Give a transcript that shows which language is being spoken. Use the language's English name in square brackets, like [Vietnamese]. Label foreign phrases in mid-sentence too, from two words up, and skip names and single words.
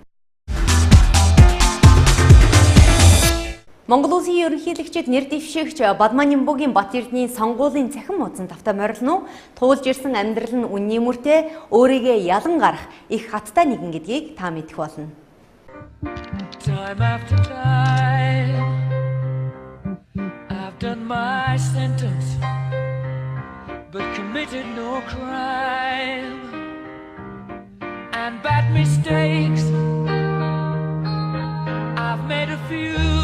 [Mongolian] Монгол Улсын ерөнхийлөгчид нэр дэвшигч Бадманянбугийн Батэрдний сонгуулийн цахим хуудсан давтаа морилно туулж ирсэн амьдрал нь үнний мөртэй өөрийгөө ялан гарах их хаттай нэгэн гэдгийг та мэдэх болно. [English] Done my sentence, but committed no crime and bad mistakes. I've made a few.